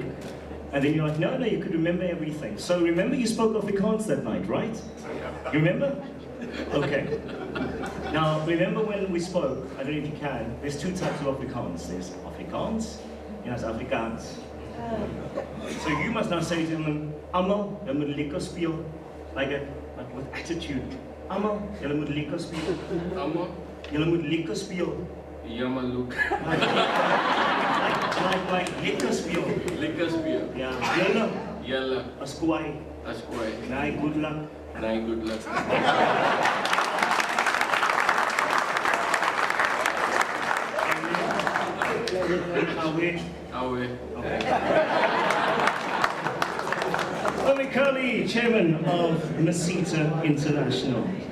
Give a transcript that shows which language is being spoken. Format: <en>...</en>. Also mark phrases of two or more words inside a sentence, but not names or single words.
<en>And then you're like, no, you could remember everything. So remember you spoke Afrikaans that night, right? You remember? Okay. Now, remember when we spoke, I don't know if you can, there's 2 types of Afrikaans. There's Afrikaans, and there's Afrikaans. So you must now say to them,</en> <af>Almal, jy moet lekker speel.</af> <en>Like with attitude.</en> <af>Almal, jy moet lekker speel. Almal, jy moet lekker speel. jammer look. Like lekker speel. Lekker speel. Ja, julle, Julle, as kwaai. as kwaai. Nee,</af> <en>good luck. Nee, good luck. Away. Away. Vivek Kohli, Chairman of Musita International.</en>